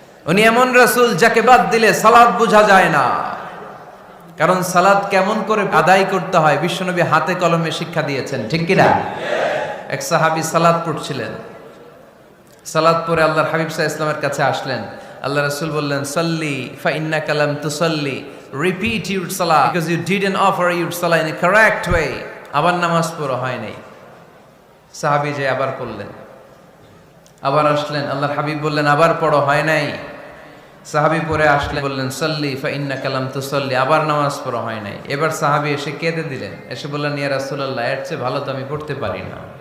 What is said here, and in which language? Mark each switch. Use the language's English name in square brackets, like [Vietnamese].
[Bangla] উনি এমন রাসূল যাকে বাদ দিলে সালাত বোঝা যায় না, কারণ সালাত কেমন করে আদায় করতে হয় বিশ্বনবী হাতে কলমে শিক্ষা দিয়েছেন, ঠিক কি না? এক সাহাবী সালাত পড়ছিলেন, সালাত পড়ে আল্লাহর হাবিব সাল্লাল্লাহু আলাইহি ওয়াসাল্লামের কাছে আসলেন। আল্লাহ রাসূল বললেন [Arabic] সাল্লি ফা ইন্নাকা লাম তুসাল্লি, [English] repeat your salah because you didn't offer your salah in a correct way. [Bangla] আবার নামাজ পড়া হয় নাই। সাহাবী যে আবার পড়লেন, আবার আসলেন, আল্লাহর হাবিব বললেন আবার পড়া হয় নাই। সাহাবী পরে আসলেন, বললেন [Arabic] সাল্লি ফা ইন্নাকা লাম তুসাল্লি, [Bangla] আবার নামাজ পড়া হয় নাই। এবার সাহাবী এসে কেঁদে দিলেন, এসে বললেন ইয়া রাসূলুল্লাহ, এর চেয়ে ভালো তো আমি পড়তে পারি না।